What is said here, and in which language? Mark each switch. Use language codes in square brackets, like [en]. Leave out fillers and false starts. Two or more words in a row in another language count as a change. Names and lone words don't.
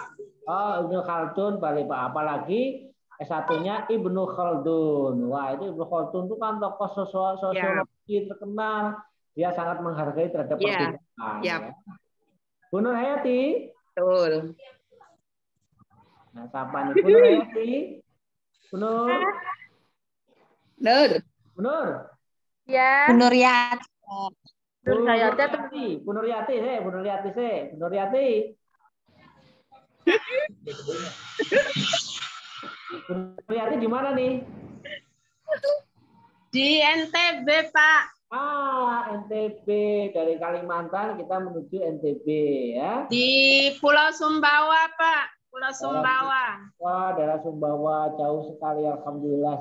[id] Oh, Ibnu Khaldun Balikpapan. Apalagi S1-nya Ibnu Khaldun. Wah, itu Ibnu Khaldun itu kan tokoh sosiologi terkenal. Dia sangat menghargai terhadap perbedaan. Ya. Bu Nur Hayati. Betul. Nah, siapa nih? Bu Nur Hayati. Bu Nur. Bu Nur. Ya. Bu Nur Yati. Bu Nur Yati. Bu Nur Yati. Bu Nur Yati. Bu Nur Yati. Bu Nur Yati di mana nih? Di NTB, Pak. NTB, dari Kalimantan kita menuju NTB ya. Di Pulau Sumbawa, Pak. Pulau Sumbawa. Wah, daerah Sumbawa jauh sekali, alhamdulillah.